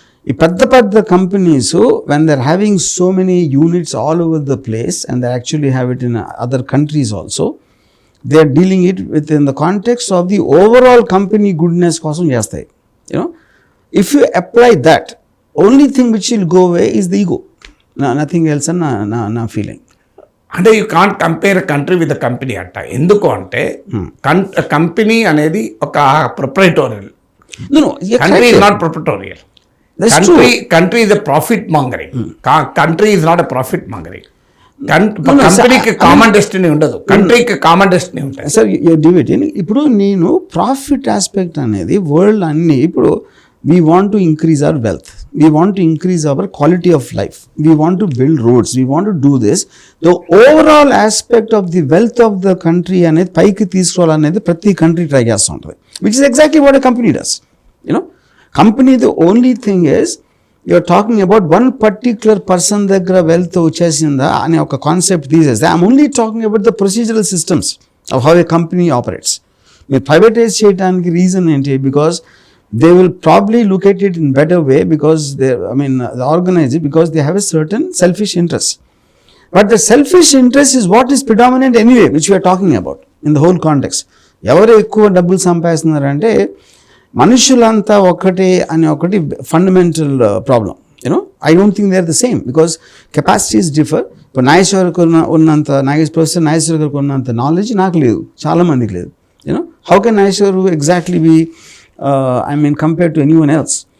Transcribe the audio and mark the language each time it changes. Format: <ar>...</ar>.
<te>ఈ పెద్ద companies</te> <en>when they're having so many units all over the place and they actually have it in other countries also, they are dealing it within the context of the overall company goodness</en> <te>కోసం చేస్తాయి.</te> <en>If you apply that, only thing which will go away is the ego, nothing else.</en> <te>నా feeling</te> <en>అంటే you can't compare country with the company అంట.</en> <te>ఎందుకు అంటే company అనేది ఒక ప్రొప్రైటోరియల్, country is not ప్రొప్రైటోరియల్.</te> <en>Country is a profit mongering. Country is not a profit mongering.</en> <te>కంపెనీకి common destiny ఉండదు, కంట్రీకి కామన్ డెస్టినీ ఉంటుంది.</te> <en>Sir debating ఇప్పుడు నేను profit aspect అనేది వరల్డ్ అన్ని ఇప్పుడు we want to increase our wealth, we want to increase our quality of life, we want to build roads, we want to do this. The overall aspect of the wealth of the country</en> <te>అనేది పైకి తీసుకోవాలనేది ప్రతి country try చేస్తూ ఉంటుంది,</te> <en>Which is exactly what a company does. Company the only thing is you are talking about one particular person</en> <te>దగ్గర wealth వచ్చేసిందా అనే ఒక కాన్సెప్ట్ తీసేస్తే</te> <en>I'm only talking about the procedural systems of how a company operates.</en> <te>మీరు privatise చేయడానికి reason ఏంటి?</te> <en>Because they will probably look at it in better way because they organize it because they have a certain selfish interest. But the selfish interest is what is predominant anyway, which we are talking about in the whole context.</en> <te>ఎవరు ఎక్కువ డబ్బులు సంపాదిస్తున్నారంటే మనుషులంతా ఒకటే అనే ఒకటి fundamental problem.</te> <en>I don't think they are the same because capacities differ.</en> <te>ఇప్పుడు నాగేశ్వరకు ఉన్నంత professor Nageshwar గారికి ఉన్నంత నాలెడ్జ్ నాకు లేదు, చాలా మందికి లేదు.</te> <en>How can Nageshwar exactly be compared to anyone else?</en>